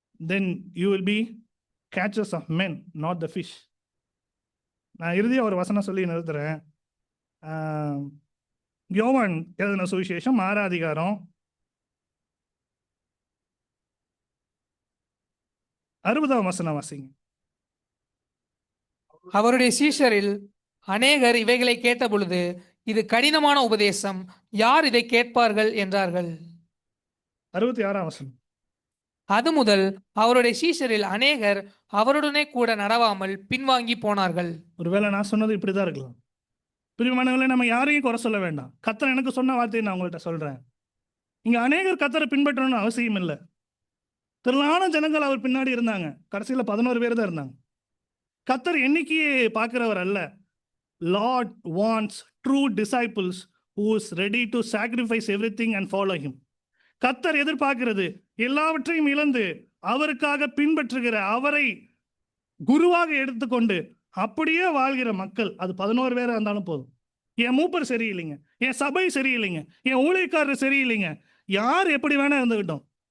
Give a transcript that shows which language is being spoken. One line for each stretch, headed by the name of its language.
English: Then you will be catchers of men, not the fish.
Tamil: நான் இறுதியாக ஒரு வசனம் சொல்லி நிறுத்துறேன். யோவான் எழுதின சுவிசேஷம் 6 அதிகாரம் 60 வசனம் வாசிங்க. அவருடைய சீஷரில் அநேகர் இவைகளை கேட்ட பொழுது, இது கடினமான உபதேசம், யார் இதை கேட்பார்கள் என்றார்கள். 66 வசனம். அது முதல் அவருடைய சீஷரில் அநேகர் அவருடனே கூட நடவாமல் பின்வாங்கி போனார்கள். ஒருவேளை நான் சொன்னது இப்படிதான் இருக்கலாம். பிரியமானவர்களே, நம்ம யாரையும் குறை சொல்ல வேண்டாம். கர்த்தர் எனக்கு சொன்ன வார்த்தையை நான் உங்கள்கிட்ட சொல்றேன். இங்க அநேகர் கர்த்தரை பின்பற்றணும்னு அவசியம் இல்லை. திரளான ஜனங்கள் அவர் பின்னாடி இருந்தாங்க. கடைசியில் 11 பேர் தான் இருந்தாங்க. கர்த்தர் எண்ணிக்கையை பார்க்கிறவர் அல்ல.
English: Lord wants true disciples who is ready to sacrifice everything and follow him.
Tamil: கர்த்தர் எதிர்பார்க்கிறது எல்லாவற்றையும் இழந்து அவருக்காக பின்பற்றுகிற, அவரை குருவாக எடுத்துக்கொண்டு அப்படியே வாழ்கிற மக்கள். அது 11 பேரா இருந்தாலும் போதும். என் மூப்பர் சரியில்லைங்க, என் சபை சரியில்லைங்க, என் ஊழியக்காரர் சரியில்லைங்க, யார் எப்படி வேணா இருந்துகிட்டோம்.